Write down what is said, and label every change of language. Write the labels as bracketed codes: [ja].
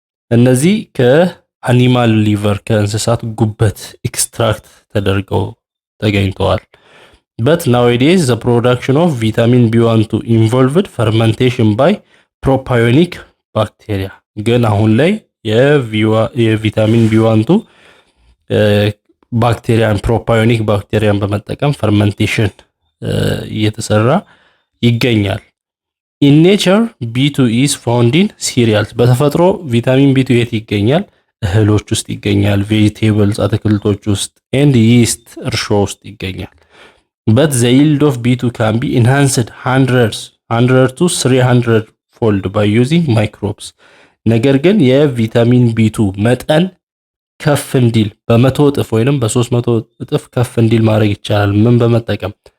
[am] እነዚህ ከአኒማል ሊቨር ከእንስሳት ጉበት ኤክስትራክት ተደርገው ተገኝተዋል [en] but nowadays the production of vitamin B12 involved fermentation by propionic bacteria [am] ግን አሁን ላይ የቪታሚን B12 ባክቴሪያን ፕሮፓዮኒክ ባክቴሪያን በመጠቀም ፈርመንቴሽን እየተሰራ ይገኛል። [en] in nature B2 is found in cereals [am] በተፈጥሮ ቪታሚን B2 የት ይገኛል? እህሎች ውስጥ ይገኛል። vegetables አትክልቶች ውስጥ [en] and yeast [am] እርሾ ውስጥ ይገኛል። [en] but the yield of B2 can be enhanced 100 to 300 fold by using microbes [am] ነገር ግን የቪታሚን B2 መጠን ከፍ እንዲል በ100 እጥፍ ወይንም በ300 እጥፍ ከፍ እንዲል ማድረግ ይቻላል። ምን በመጠቀም?